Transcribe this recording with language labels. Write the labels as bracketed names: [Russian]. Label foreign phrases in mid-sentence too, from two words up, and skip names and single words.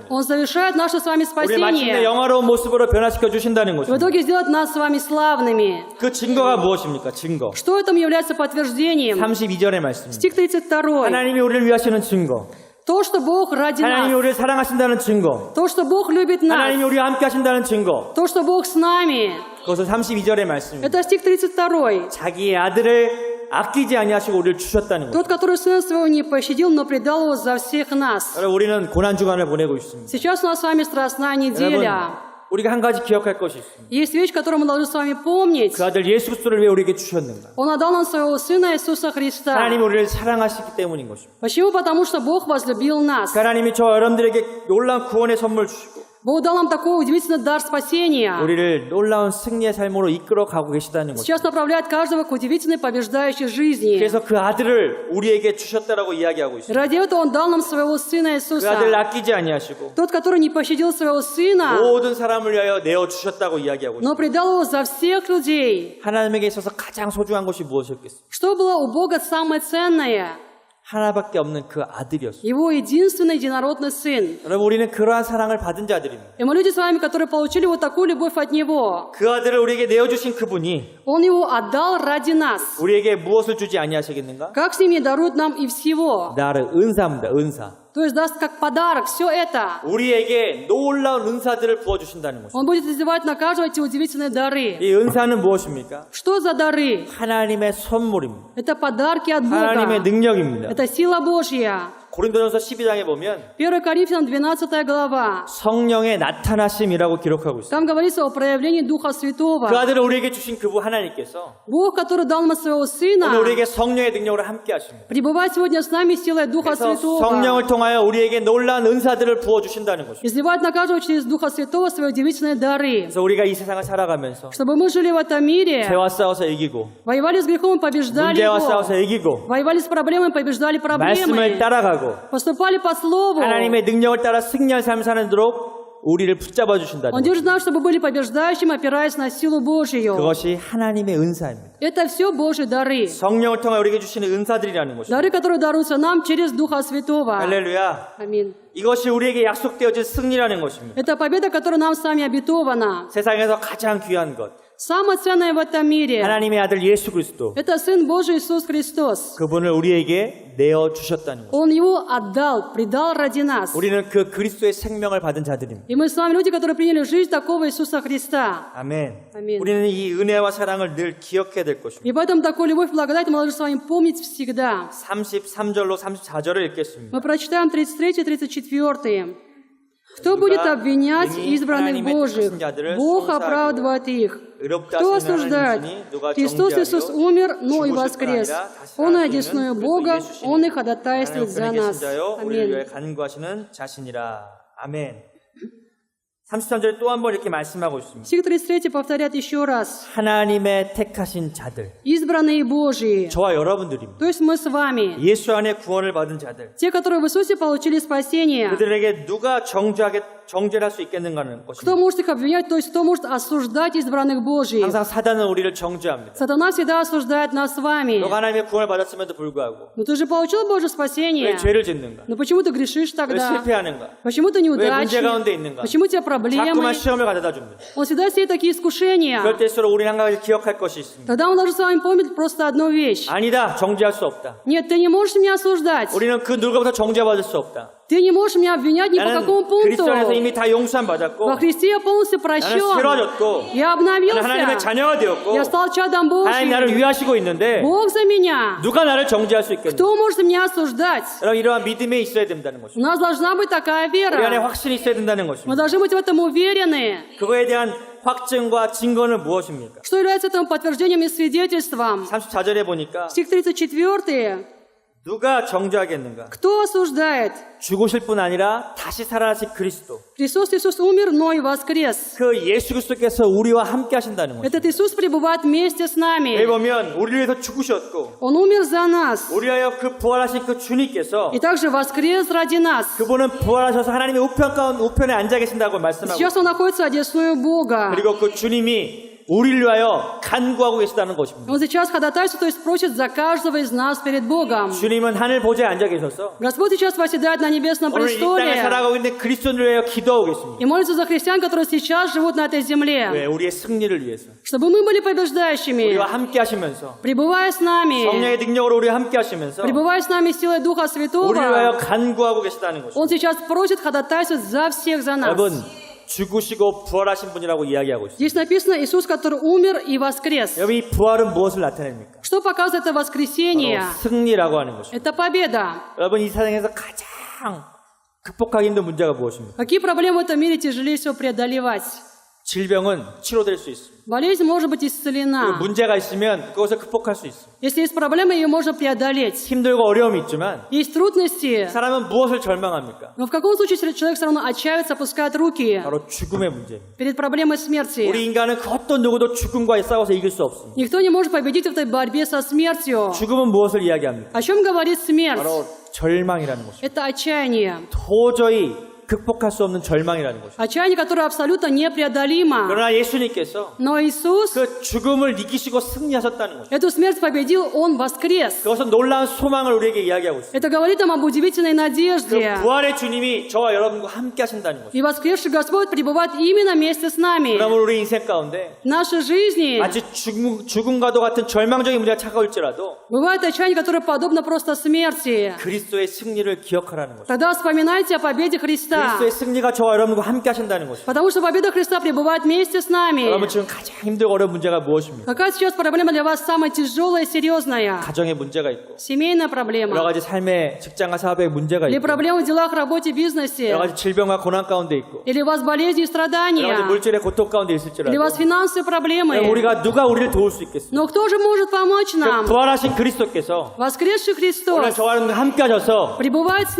[Russian] Он завершает наше с вами [Korean] 우리 마침내 [Russian] спасение. [Korean] 영화로운 모습으로 변화시켜 주신다는 [Russian] В [Korean] 것입니다. [Russian] итоге сделает нас с вами славными. [Korean] 그 증거가 무엇입니까? 증거. [Russian] Что этому является подтверждением? [Korean] 32절의 말씀입니다. [Russian] Стих 32. [Korean] 하나님이 우리를 위하시는 증거. [Russian] То, что Бог ради [Korean] 하나님이 [Russian] нас. [Korean] 우리를 사랑하신다는 증거. [Russian] То, что Бог любит [Korean] 하나님이 [Russian] нас. [Korean] 우리와 함께 하신다는 증거. [Russian] То, что Бог с нами. [Korean] 그것은 32절의 말씀입니다. [Russian] Это стих 32. [Korean] 자기의 아들을 아끼지 아니하시고 우리를 주셨다는 거예요. [Russian] Тот, который Сына Своего не пощадил, но предал Его за всех нас. [Korean] 여러분, 우리는 고난 주간을 보내고 있습니다. [Russian] Сейчас у нас с вами страстная [Korean] 여러분, [Russian] неделя. [Korean] 우리가 한 가지 기억할 것이 있습니다. [Russian] Есть вещь, которую мы должны с вами помнить. [Korean] 그 아들 예수 그리스도를 왜 우리에게 주셨는가? [Russian] Он отдал нам Своего Сына Иисуса Христа. [Korean] 하나님이 우리를 사랑하시기 때문인 것입니다. [Russian] Почему? Потому что Бог возлюбил нас. [Korean] 하나님이 저 여러분들에게 놀라운 구원의 선물 주시고 [Russian] Бог дал нам такой удивительный дар спасения. [Korean] 우리를 놀라운 승리의 삶으로 이끌어 가고 계시다는 것입니다. [Russian] Сейчас направляет каждого к удивительной побеждающей жизни. [Korean] 그래서 그 아들을 우리에게 주셨다라고 이야기하고 있습니다. [Russian] Ради этого Он дал нам Своего Сына [Korean] 그 [Russian] Иисуса. [Korean] 아들을 아끼지 아니하시고 [Russian] Тот, который не пощадил Своего Сына, [Korean] 모든 사람을 위하여 내어 주셨다고 이야기하고 있습니다. [Russian] но предал Его за всех людей. [Korean] 하나님에게 있어서 가장 소중한 것이 무엇이었겠습니까? [Russian] Что было у Бога самое ценное? [Korean] 하나밖에 없는 그 아들이었어요. [Russian] Его единственный единородный Сын. [Korean] 여러분, 우리는 그러한 사랑을 받은 자들입니다. [Russian] И мы люди с вами, которые получили вот такую любовь от Него. [Korean] 그 아들을 우리에게 내어주신 그분이 [Russian] Он его отдал ради нас. [Korean] 우리에게 무엇을 주지 아니하시겠는가? [Russian] Как с ним не дарует нам и всего? [Korean] 나를 은사입니다. 은사. [Russian] То есть даст как подарок все это. [Korean] 우리에게 놀라운 은사들을 부어주신다는 것입니다. [Russian] Он будет изливать на каждого эти удивительные дары. [Korean] 이 은사는 무엇입니까? [Russian] Что за дары? [Korean] 하나님의 선물입니다. [Russian] Это подарки от [Korean] 하나님의 [Russian] Бога. [Korean] 능력입니다. [Russian] Это сила Божья. [Korean] 고린도전서 12장에 보면 [Russian] 1 Коринфянам 12 глава. [Korean] 성령의 나타나심이라고 기록하고 있습니다. [Russian] Там говорится о проявлении Духа Святого. [Korean] 그 아들을 우리에게 주신 그분 하나님께서 [Russian] Бог, который дал нам своего [Korean] 오늘 [Russian] Сына, [Korean] 우리에게 성령의 능력으로 함께 하십니다. [Russian] пребывает сегодня с нами силой Духа [Korean] 그래서 [Russian] Святого. [Korean] 성령을 통하여 우리에게 놀라운 은사들을 부어주신다는 것입니다. [Russian] Изливает на каждого через Духа Святого свои удивительные дары. [Korean] 그래서 우리가 이 세상을 살아가면서 [Russian] Чтобы мы жили в этом мире, [Korean] 죄와 싸워서 이기고 [Russian] воевали с грехом и побеждали [Korean] 문제와 [Russian] его. [Korean] 싸워서 이기고 [Russian] Воевали с проблемами, побеждали [Korean] 말씀을 [Russian] проблемы. [Korean] 따라가고 [Russian] Поступали по Слову. [Korean] 하나님의 능력을 따라 승리할 삶을 사는도록 우리를 붙잡아 주신다는 [Russian] Он [Korean] 것. [Russian] держит нас, чтобы были побеждающими, опираясь на силу Божию. [Korean] 그것이 하나님의 은사입니다. [Russian] Это все Божьи дары. [Korean] 성령을 통해 우리에게 주시는 은사들이라는 것입니다. [Russian] Дары, которые даруются нам через Духа Святого. [Korean] 할렐루야. [Russian] Аминь. [Korean] 이것이 우리에게 약속되어진 승리라는 것입니다. [Russian] Это победа, которая нам с вами обетована. [Korean] 세상에서 가장 귀한 것, [Russian] Самое ценное в этом мире [Korean] 하나님의 아들 예수 그리스도, – [Russian] это Сын Божий Иисус Христос. [Korean] 그분을 우리에게 내어 주셨다는 것. [Russian] Он Его отдал, предал ради нас. [Korean] 우리는 그 그리스도의 생명을 받은 자들입니다. [Russian] И мы с вами люди, которые приняли жизнь такого Иисуса Христа. [Korean] 아멘. 아멘. 우리는 이 은혜와 사랑을 늘 기억해야 될 것입니다. [Russian] И поэтому такую любовь и благодать мы должны с вами помнить всегда. [Korean] 33절로 34절을 읽겠습니다. [Russian] Мы прочитаем 33 и 34. Кто будет обвинять избранных Божьих? Бог оправдывает их. Кто осуждает? Христос Иисус умер, но и воскрес. Он и одесную Бога, Он и ходатайствует за нас. Аминь. [Korean] 간구하시는 자신이라. 아멘. 33절에 또 한 번 이렇게 말씀하고 있습니다. [Russian] Стих 33 повторяет еще раз. [Korean] 하나님의 택하신 자들, [Russian] Избранные Божьи. [Korean] 저와 여러분들입니다. [Russian] То есть мы с вами. [Korean] 예수 안에 구원을 받은 자들, [Russian] Те, которые в Иисусе получили спасение. [Korean] 그들에게 누가 정죄를 할 수 있겠는가는 [Russian] Кто [Korean] 것입니다. [Russian] может их обвинять, то есть кто может осуждать избранных Божьих? [Korean] 항상 사단은 우리를 정죄합니다. [Russian] Сатана всегда осуждает нас с вами. [Korean] 너가 하나님의 구원을 받았음에도 불구하고 [Russian] Но ты же получил Божье [Korean] 왜 [Russian] спасение. [Korean] 죄를 짓는가? [Russian] Но почему ты грешишь [Korean] 왜 [Russian] тогда? [Korean] 실패하는가? [Russian] Почему ты [Korean] 왜 문제 [Russian] неудачник? [Korean] 가운데 있는가? [Russian] Почему у тебя [Korean] 자꾸만 [Russian] проблемы? [Korean] 시험을 가져다 줍니다. [Russian] Он всегда сеет такие искушения. [Korean] 그럴 때일수록 우리는 한 가지 기억할 것이 있습니다. [Russian] Тогда мы должны с вами помнить просто одну вещь. [Korean] 아니다, 정죄할 수 없다. [Russian] Нет, ты не можешь меня осуждать. [Korean] 우리는 그 누구보다 정죄받을 수 없다. [Russian] Ты не можешь меня обвинять ни по [Korean] 나는 [Russian] какому пункту. [Korean] 그리스도 안에서 이미 다 용서함 받았고 [Russian] Во Христе я полностью [Korean] 나는 [Russian] прощен. [Korean] 새로워졌고 [Russian] Я [Korean] 나는 하나님의 [Russian] обновился. [Korean] 자녀가 되었고 [Russian] Я стал чадом [Korean] 하나님 나를 [Russian] Божьим. [Korean] 위하시고 있는데 [Russian] Бог за меня. [Korean] 누가 나를 정죄할 수 있겠냐? [Russian] Кто может меня осуждать? [Korean] 여러분 이러한 믿음에 있어야 된다는 [Russian] У [Korean] 것입니다. [Russian] нас должна быть такая [Korean] 우리 안에 [Russian] вера. [Korean] 확신이 있어야 된다는 [Russian] Мы [Korean] 것입니다. [Russian] должны быть в этом уверены. [Korean] 그거에 대한 확증과 증거는 무엇입니까? [Russian] Что является этому подтверждением и свидетельством? [Korean] 34절에 보니까 [Russian] Стих 34. [Korean] 누가 정죄하겠는가? [Russian] Кто осуждает? [Korean] 죽으실 뿐 아니라 다시 살아나신 그리스도. [Russian] Христос Иисус умер, но и воскрес. [Korean] 그 예수 그리스도께서 우리와 함께 하신다는 것입니다. [Russian] Этот Иисус пребывает вместе с [Korean] 여기 [Russian] нами. [Korean] 보면 우리를 위해서 죽으셨고 [Russian] Он умер за нас. [Korean] 우리 위하여 그 부활하신 그 주님께서 [Russian] И также воскрес ради нас. [Korean] 그분은 부활하셔서 하나님의 우편에 앉아 계신다고 말씀하고 [Russian] Сейчас Он находится одесную Бога. [Korean] 그리고 그 주님이 우리를 위하여 간구하고 계시다는 것입니다. [Russian] Он сейчас ходатайствует, то есть просит за каждого из нас перед Богом. [Korean] 주님은 하늘 보좌에 앉아 계셔서 [Russian] Господь сейчас восседает на небесном [Korean] 오늘 이 땅에 [Russian] престоле [Korean] 살아가고 있는 그리스도인을 위하여 기도하고 계십니다. [Russian] и молится за христиан, которые сейчас живут на этой [Korean] 왜? [Russian] земле, [Korean] 우리의 승리를 위해서 [Russian] чтобы мы были побеждающими, [Korean] 우리와 함께 하시면서 [Russian] пребывая с нами, [Korean] 성령의 능력으로 우리와 함께 하시면서 [Russian] пребывая с нами силой Духа [Korean] 우리를 위하여 [Russian] Святого. [Korean] 간구하고 계시다는 것입니다. [Russian] Он сейчас просит ходатайствовать за всех за нас. [Korean] 여러분 죽으시고 부활하신 분이라고 이야기하고 있습니다. [Russian] Здесь написано Иисус, который умер и воскрес. [Korean] 여러분 이 부활은 무엇을 나타냅니까? [Russian] Что показывает это воскресение? [Korean] 바로 승리라고 하는 것입니다. [Russian] Это победа. [Korean] 여러분 이 세상에서 가장 극복하기 힘든 문제가 무엇입니까? [Russian] Какие проблемы в этом мире тяжелее всего преодолевать? [Korean] 질병은 치료될 수 있습니다. [Russian] Болезнь может быть [Korean] 그리고 [Russian] исцелена. [Korean] 문제가 있으면 그것을 극복할 수 있습니다. [Russian] Если есть проблема, ее можно преодолеть. [Korean] 힘들고 어려움이 있지만 [Russian] Есть трудности, [Korean] 사람은 무엇을 절망합니까? [Russian] но в каком случае человек все равно отчаивается, опускает руки [Korean] 바로 죽음의 문제입니다. [Russian] перед проблемой смерти. [Korean] 우리 인간은 그 어떤 누구도 죽음과 싸워서 이길 수 없습니다. [Russian] Никто не может победить в этой борьбе со смертью. [Korean] 죽음은 무엇을 이야기합니까? [Russian] О чем говорит смерть? [Korean] 바로 절망이라는 것입니다. [Russian] Это отчаяние. [Korean] 도저히 극복할 수 없는 절망이라는 것입니다. [Russian] Отчаяние, которое абсолютно непреодолимо. [Korean] 그러나 예수님께서 [Russian] Но Иисус [Korean] 그 죽음을 이기시고 승리하셨다는 것입니다. [Russian] эту смерть победил, Он воскрес. [Korean] 그것은 놀라운 소망을 우리에게 이야기하고 있습니다. [Russian] Это говорит нам об удивительной [Korean] 그 [Russian] надежде. [Korean] 부활의 주님이 저와 여러분과 함께 하신다는 것입니다. [Russian] И воскресший Господь пребывает именно вместе с нами. [Korean] 그러면 우리 인생 가운데 [Russian] В нашей жизни [Korean] 마치 죽음과도 같은 절망적인 문제가 차가울지라도 [Russian] бывает отчаяние, которое подобно просто смерти. [Korean] 그리스도의 승리를 기억하라는 것입니다. [Russian] Тогда вспоминайте о победе Христа. [Korean] 그리스도의 승리가 저와 여러분과 함께 하신다는 것입니다. [Russian] Потому что победа Христа пребывает вместе с нами. [Korean] 여러분 지금 가장 힘들고 어려운 문제가 무엇입니까? [Russian] Какая сейчас проблема для вас самая тяжелая и серьезная? [Korean] 가정에 문제가 있고 [Russian] Семейная [Korean] 여러 [Russian] проблема. [Korean] 가지 삶의 직장과 사업에 문제가 [Russian] Или [Korean] 있고 [Russian] проблемы в делах, работе, бизнесе. [Korean] 여러 가지 질병과 고난 가운데 있고 [Russian] Или у вас болезни и [Korean] 여러 가지 [Russian] страдания. [Korean] 물질의 고통 가운데 있을지라도 [Russian] Или у вас финансовые проблемы. [Korean] 우리가 누가 우리를 도울 수 있겠습니까? [Russian] Но кто же может помочь нам? [Korean] 부활하신 그리스도께서 [Russian] Воскресший [Korean] 오늘 [Russian] Христос [Korean] 저와 여러분과 함께 하셔서 [Russian] пребывает с